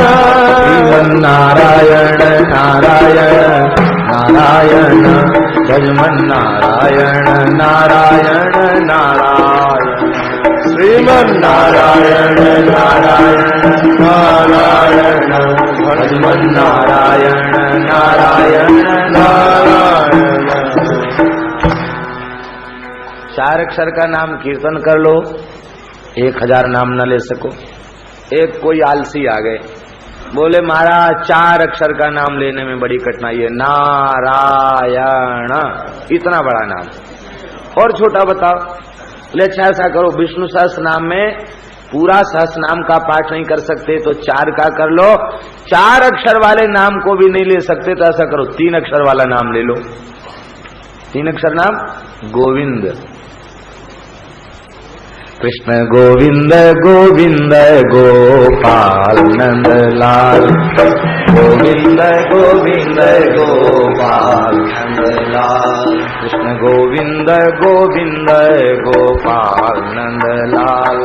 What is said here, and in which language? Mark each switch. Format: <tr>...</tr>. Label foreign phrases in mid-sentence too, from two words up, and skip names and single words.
<hi>श्रीमन्नारायण नारायण नारायण भजमन्नारायण नारायण नारायण श्रीमन्नारायण नारायण नारायण भजमन्नारायण नारायण नारायण 4 अक्षर का नाम कीर्तन कर लो, 1000 नाम न ले सको। एक कोई आलसी आ गए, बोले महाराज 4 अक्षर का नाम लेने में बड़ी कठिनाई है, नारायण इतना बड़ा नाम, और छोटा बताओ। बोले अच्छा ऐसा करो, विष्णु सहस्त्र नाम में पूरा सहस्त्र नाम का पाठ नहीं कर सकते तो 4 का कर लो, 4 अक्षर वाले नाम को भी नहीं ले सकते तो ऐसा करो 3 अक्षर वाला नाम ले लो। 3 अक्षर नाम गोविंद। कृष्ण गोविंद गोविंद गोपाल नंदलाल, गोविंद गोविंद गोपाल नंदलाल, कृष्ण गोविंद गोविंद गोपाल नंदलाल,</hi>